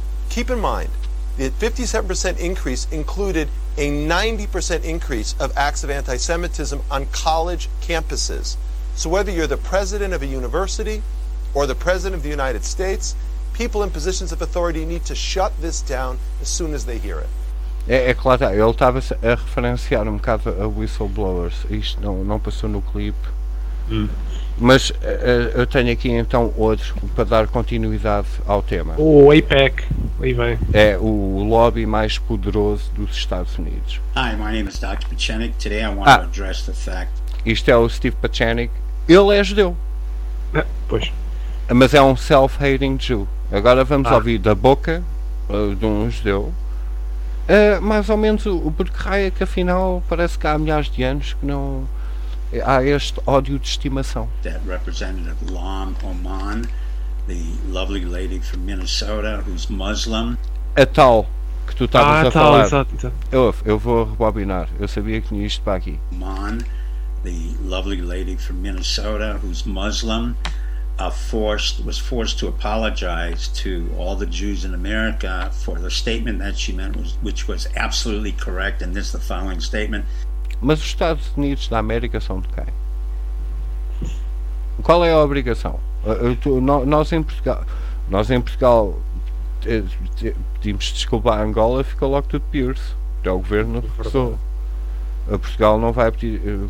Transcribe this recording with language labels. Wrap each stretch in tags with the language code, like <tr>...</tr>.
<en>Keep in mind, the 57% increase included a 90% increase of acts of anti-Semitism on college campuses. So whether you're the president of a university or the president of the United States, people in positions of authority need to shut this down as soon as they hear it.</en> <pt>É claro, ele estava a referenciar um bocado a whistleblowers. Isto não passou no clipe. Mas eu tenho aqui então outro para dar continuidade ao tema. O AIPAC, aí vem. É o lobby mais poderoso dos Estados Unidos.</pt> <en>Hi, my name is Dr. Pachanik. Today I want to address the fact.</en> <pt>Isto é o Steve Pachanik. Ele é judeu. Pois. Mas é um</pt> <en>self-hating Jew.</en> <pt>Agora vamos ouvir da boca de um judeu. Mais ou menos o porque raio que afinal parece que há milhares de anos que não. Há este ódio de estimação.</pt> <en>That Representative Lam Oman, the lovely lady from Minnesota, who's Muslim.</en> <pt>A tal que tu estavas a falar. Exatamente. Eu vou rebobinar. Eu sabia que tinha isto para aqui.</pt> <en>Oman, the lovely lady from Minnesota, who's Muslim, was forced to apologize to all the Jews in America for the statement that she meant was, which was absolutely correct, and this is the following statement.</en> <pt>Mas os Estados Unidos da América são de quem? Qual é a obrigação? Nós em Portugal pedimos desculpa a Angola, fica logo tudo pior-se. É o governo que passou. Portugal não vai pedir.</pt>